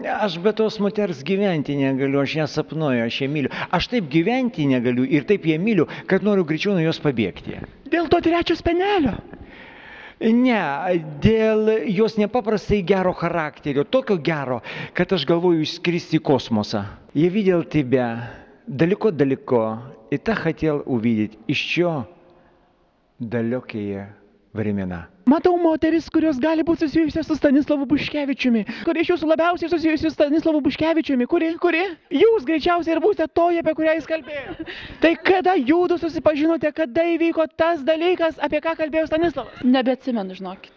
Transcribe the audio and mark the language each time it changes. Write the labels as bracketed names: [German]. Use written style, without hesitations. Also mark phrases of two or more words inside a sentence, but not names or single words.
[Lithuanian] Aš be tos moters gyventi negaliu, aš ją sapnuoju, aš ją myliu. Aš taip gyventi negaliu ir taip ją myliu, kad noriu greičiau nuo jos pabėgti. Dėl to 3 spenelio? Ne, dėl jos nepaprastai gero charakterio, tokio gero, kad aš galvoju išskristi į kosmosą. [Russian] Я видел тебя далеко-далеко, и так хотел увидеть еще далекие времена. [Lithuanian] Matau moteris, kurios gali būti susijusios su Stanislavu Buškevičiumi. Kuri iš jūsų labiausiai susijusi su Stanislavu Buškevičiumi? Kuri? Jūs greičiausiai ir būsite toje, apie kurią jis kalbėjo. Tai kada jūdu susipažinote, kada įvyko tas dalykas, apie ką kalbėjo Stanislavas? Nebeatsimenu, žinokit.